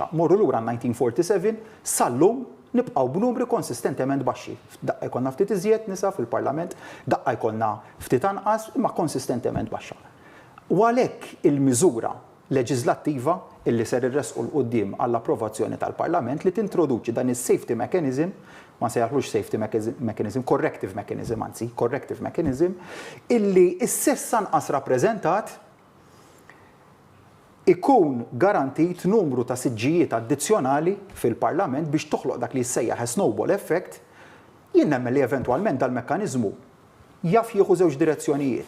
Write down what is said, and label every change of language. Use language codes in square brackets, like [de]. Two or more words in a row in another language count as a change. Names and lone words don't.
[mt] Morru lura 1947 sal-lum nibqgħu b'numri konsistentement baxxi. Daqqa jkollna ftit iżjed nisa fil-Parlament, daqqa jkollna ftit anqas imma konsistentement baxxa. U għalhekk il-miżura leġislattiva illi ser irresqu l-qudiem għall-approvazzjoni tal-Parlament li tintroduċi dan is- [en] safety mechanism, [mt] ma sejjaħlux [en] safety mechanism, corrective mechanism, [mt] illi s-sess anqas rappreżentat ikun garantit numru ta' siġġijiet addizzjonali fil-Parlament biex toħloq dak li jissejjaħ [en] snowball effect, [mt] jien nemmen li eventwalment dal-mekkaniżmu jaf jieħu żewġ direzzjonijiet.